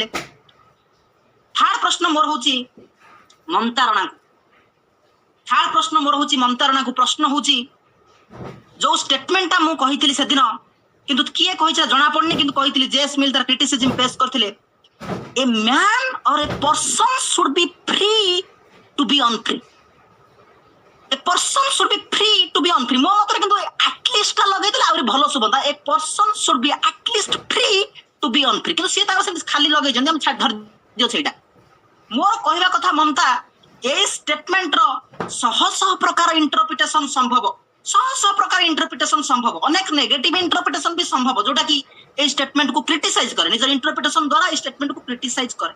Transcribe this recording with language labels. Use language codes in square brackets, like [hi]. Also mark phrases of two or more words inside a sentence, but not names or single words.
[or] ଥାର୍ଡ ପ୍ରଶ୍ନ ମୋର ହଉଛି ମମତା ରଣାକୁ। ପ୍ରଶ୍ନ ହଉଛି ଯୋଉ ଷ୍ଟେଟମେଣ୍ଟଟା ମୁଁ କହିଥିଲି ସେଦିନ, କିନ୍ତୁ କିଏ କହିଛି ଜଣା ପଡୁନି, କିନ୍ତୁ କହିଥିଲି ଜେସ୍ ମିଲ୍ ତାର କ୍ରିଟିସିଜମ ପେଶ କରିଥିଲେ, [en] a man or a person should be free to be unfree. A person should be free to be unfree. [or] ମୋ ମତରେ କିନ୍ତୁ at ଟା ଲଗେଇଥିଲେ ଆହୁରି ଭଲ ଶୁଭନ୍ତା। [en] A person should be at least free to be unfree, [or] କିନ୍ତୁ ସିଏ ତାଙ୍କର ସେମିତି ଖାଲି ଲଗେଇଛନ୍ତି, ଆମେ ଧରି ଦିଅ ସେଇଟା। ମୋର କହିବା କଥା ମମତା, ଏଇ ଷ୍ଟେଟମେଣ୍ଟର ଶହ ପ୍ରକାର ଇଣ୍ଟରପ୍ରିଟେସନ ସମ୍ଭବ, ଅନେକ [en] negative interpretation [or] ବି ସମ୍ଭବ, ଯୋଉଟା କି ଏଇ ଷ୍ଟେଟମେଣ୍ଟକୁ କ୍ରିଟିସାଇଜ କରେ, ନିଜର ଇଣ୍ଟରପ୍ରିଟେସନ ଦ୍ୱାରା ଏଇ ଷ୍ଟେଟମେଣ୍ଟକୁ କ୍ରିଟିସାଇଜ କରେ।